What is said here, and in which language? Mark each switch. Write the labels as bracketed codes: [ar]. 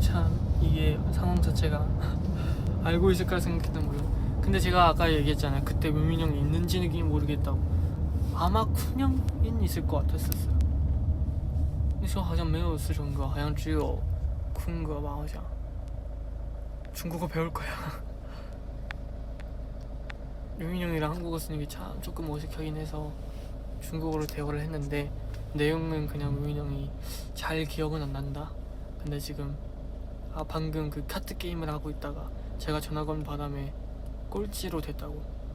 [ko] 참 이게 상황 자체가 알고 있을까 생각했던 거예요. 근데 제가 아까 얘기했잖아요. 그때 묘민 형이 있는지는 모르겠다고. 아마 쿤 형인 있을 것 같았었어요. [zh] 那时候好像没有四成哥，好像只有쿤哥吧，好像。 [ko] 중국어 배울 거야. 묘민 형이랑 한국어 쓰는 게 참 조금 어색하긴 해서 중국어로 대화를 했는데 내용은 그냥 묘민 형이 잘 기억은 안 난다. 근데 지금 방금 그 카트 게임을 하고 있다가 제가 전화 건 바람에 꼴찌로 됐다고.